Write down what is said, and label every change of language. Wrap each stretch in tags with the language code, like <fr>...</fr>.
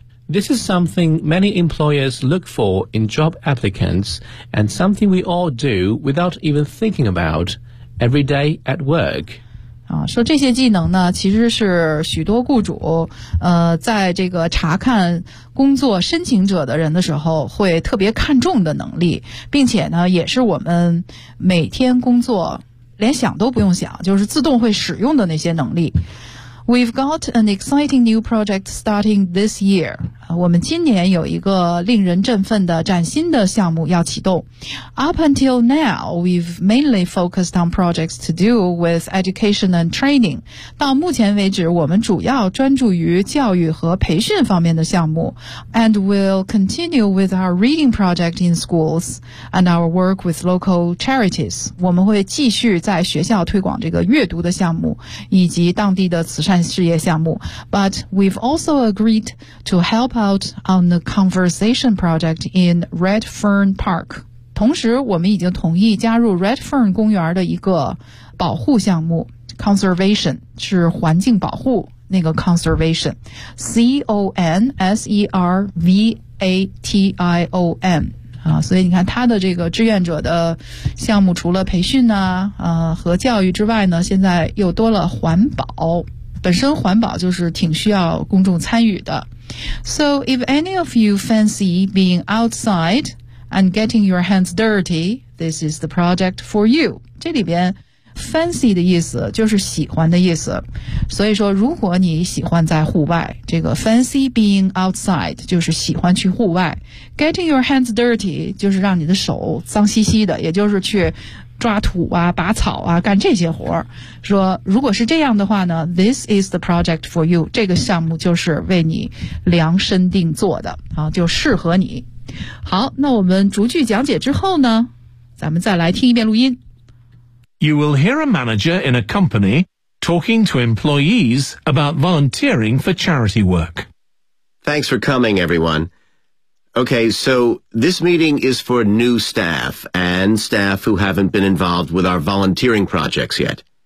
<en>This is something many employers look for in job applicants and something we all do without even thinking about every day at work.</en> <zh>说这些技能呢其实是许多雇主在这个查看工作申请者的人的时候会特别看重的能力，并且呢也是我们每天工作连想都不用想就是自动会使用的那些能力。</zh> <en>We've got an exciting new project starting this year.</en> <zh>我们今年有一个令人振奋的崭新的项目要启动。</zh> <en>Up until now, we've mainly focused on projects to do with education and training.</en> <zh>到目前为止，我们主要专注于教育和培训方面的项目。</zh> <en>And we'll continue with our reading project in schools and our work with local charities.</en> <zh>我们会继续在学校推广这个阅读的项目，以及当地的慈善事业项目。</zh> <en>But we've also agreed to help out on the conversation project in Red Fern Park.</en> <zh>同时我们已经同意加入 Red Fern 公园的一个保护项目。 Conservation 是环境保护，那个 conservation</zh> <en>CONSERVATION</en> <zh>所以你看他的这个志愿者的项目除了培训啊和教育之外呢，现在又多了环保，本身环保就是挺需要公众参与的。</zh> <en>So if any of you fancy being outside and getting your hands dirty, this is the project for you.</en> <zh>这里边fancy 的意思就是喜欢的意思，所以说如果你喜欢在户外，这个</zh> <en>fancy being outside</en> <zh>就是喜欢去户外，</zh> <en>getting your hands dirty</en> <zh>就是让你的手脏兮兮的，也就是去抓土啊拔草啊干这些活儿。说如果是这样的话呢，</zh> <en>this is the project for you，</en> <zh>这个项目就是为你量身定做的啊，就适合你。好，那我们逐句讲解之后呢，咱们再来听一遍录音。</zh> <en>You will hear a manager in a company talking to employees about volunteering for charity work. Thanks for coming, everyone. Okay, so this meeting is for new staff and staff who haven't been involved with our volunteering projects yet.</en>